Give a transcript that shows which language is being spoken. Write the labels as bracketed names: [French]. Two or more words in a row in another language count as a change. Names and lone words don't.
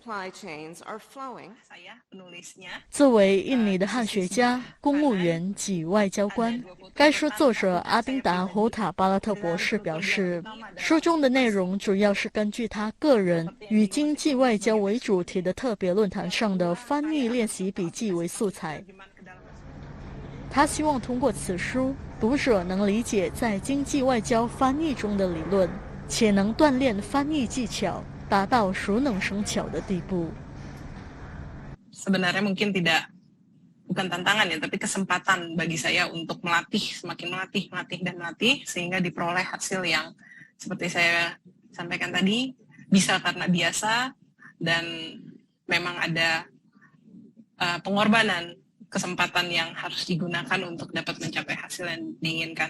[Chinese] 作为印尼的汉学家、公务员及外交官，该书作者阿丁达·胡塔巴拉特博士表示，书中的内容主要是根据他个人与经济外交为主题的特别论坛上的翻译练习笔记为素材。他希望通过此书，读者能理解在经济外交翻译中的理论，且能锻炼翻译技巧，达到熟能生巧的地步。 [Indonesian] Sebenarnya mungkin bukan tantangan ya, tapi kesempatan bagi saya untuk semakin melatih, sehingga diperoleh hasil yang seperti saya sampaikan tadi, bisa karena biasa dan memang ada pengorbanan, kesempatan yang harus digunakan untuk dapat mencapai hasil yang diinginkan.